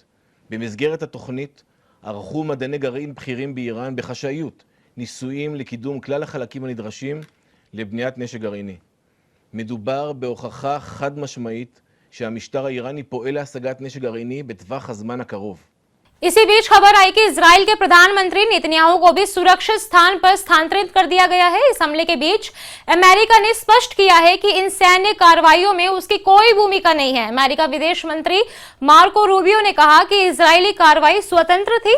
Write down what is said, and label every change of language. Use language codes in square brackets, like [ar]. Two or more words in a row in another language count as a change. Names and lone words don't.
[he] במסגרת התוכנית ערכו מדעני גרעין בכירים באיראן בחשאיות ניסויים לקידום כלל החלקים הנדרשים לבניית נשק גרעיני. מדובר בהוכחה חד משמעית שהמשטר האיראני פועל להשגת נשק גרעיני בטווח הזמן הקרוב. [hi] इसी बीच खबर आई कि इजराइल के प्रधानमंत्री नेतन्याहू को भी सुरक्षित स्थान पर स्थानांतरित कर दिया गया है। इस हमले के बीच अमेरिका ने स्पष्ट किया है कि इन सैन्य कार्रवाइयों में उसकी कोई भूमिका नहीं है। अमेरिका विदेश मंत्री मार्को रूबियो ने कहा कि इजरायली कार्रवाई स्वतंत्र थी।